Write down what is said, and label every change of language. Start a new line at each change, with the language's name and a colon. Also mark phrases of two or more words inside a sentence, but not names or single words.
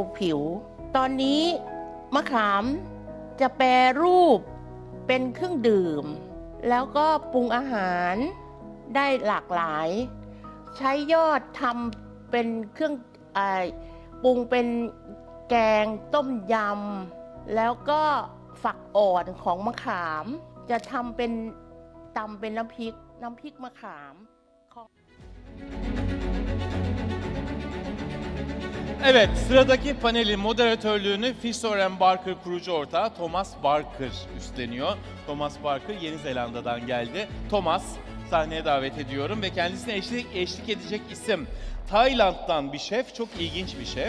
Thai: ล์ผิวตอนนี้มะขามจะแปรรูปเป็นเครื่องดื่มแล้วก็ปรุงอาหารได้หลากหลายใช้ยอดทำเป็นเครื่องปรุงเป็นแกงต้มยำแล้วก็ฝักอ่อนของมะขามจะทำเป็นตำเป็นน้ำพริกมะขาม
Turkish: Evet, sıradaki panelin moderatörlüğünü Fisher & Barker kurucu ortağı Thomas Barker üstleniyor. Thomas Barker Yeni Zelanda'dan geldi. Thomas sahneye davet ediyorum ve kendisine eşlik edecek isim Tayland'dan bir şef, çok ilginç bir şef.